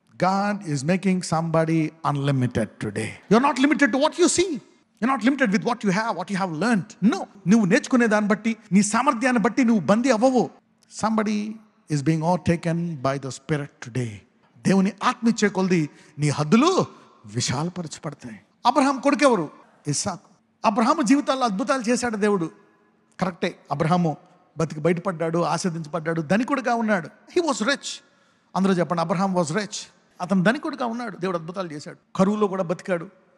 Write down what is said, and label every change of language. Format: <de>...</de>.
<en>God is making somebody unlimited today. You're not limited to what you see. You're not limited with what you have learned. No.</en> <te>నువ్వు నేర్చుకునే దాన్ని బట్టి, నీ సామర్థ్యాన్ని బట్టి నువ్వు బందీ అవ్వవు.</te> <en>Somebody is being overtaken by the Spirit today.</en> <te>దేవుని ఆత్మ ఇచ్చే కొలది నీ హద్దులు విశాలపరచబడతాయి. అబ్రహాం కొడుకు ఎవరు? ఇస్సాకు. అబ్రహాము జీవితాల్లో అద్భుతాలు చేశాడు దేవుడు. కరెక్టే. అబ్రహాము బతికి బయటపడ్డాడు, ఆశీర్వదించబడ్డాడు, ధనికుడుగా ఉన్నాడు.</te> <en>He was rich.</en> <te>అందరూ చెప్పండి,</te> <en>Abraham was rich.</en> <te>అతను ధనికుడుగా ఉన్నాడు, దేవుడు అద్భుతాలు చేశాడు. కరువులో కూడా బతికాడు.</te>